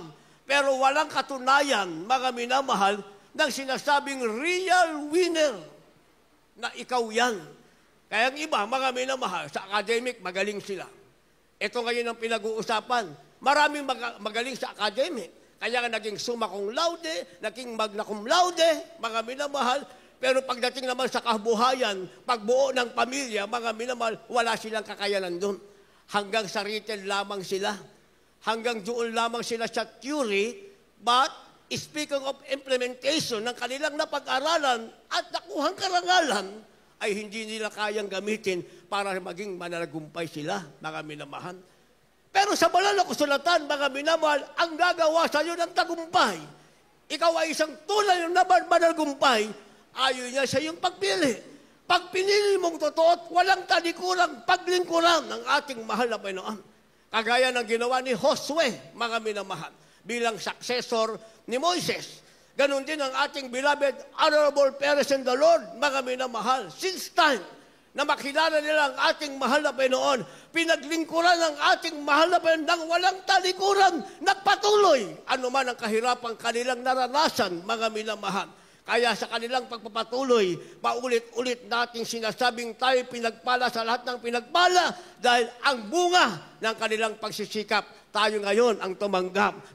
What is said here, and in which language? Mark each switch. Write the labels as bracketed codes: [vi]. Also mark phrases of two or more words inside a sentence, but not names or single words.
[tl] Pero walang katunayan, mga minamahal, ng sinasabing [en] real winner [tl] na ikaw yan. Kaya ang iba, mga minamahal, sa academic, magaling sila. Ito ngayon ang pinag-uusapan. Maraming magaling sa academic. Kaya nga naging [la] summa cum laude, [tl] naging [la] magna cum laude, [tl] mga minamahal. Pero pagdating naman sa kabuhayan, pagbuo ng pamilya, mga minamahal, wala silang kakayanan doon. Hanggang sa retail lamang sila. Hanggang doon lamang sila sa theory. [en] But, speaking of implementation [tl] ng kanilang napag-aralan at nakuhang karangalan, ay hindi nila kayang gamitin para maging mananagumpay sila, mga minamahal. Pero sa banal na kasulatan, mga minamahal, ang gagawa sa iyo ng tagumpay. Ikaw ay isang tunay na mananagumpay, ayon niya sa iyong pagpili. Pag pinili mong totoo at walang talikuran, paglingkuran ng ating mahal na Panginoon. Kagaya ng ginawa ni Josue, mga minamahal, bilang successor ni Moises. Ganon din ang ating [en] beloved, honorable parents in the Lord, [tl] mga minamahal. [en] Since time [tl] na makilala nila ang ating mahal na Panginoon, pinaglingkuran ng ating mahal na Panginoon ng walang talikuran, nagpatuloy. Ano man ang kahirapang kanilang naranasan, mga minamahal. Kaya sa kanilang pagpapatuloy, paulit-ulit nating sinasabing tayo pinagpala sa lahat ng pinagpala dahil ang bunga ng kanilang pagsisikap, tayo ngayon ang tumanggap.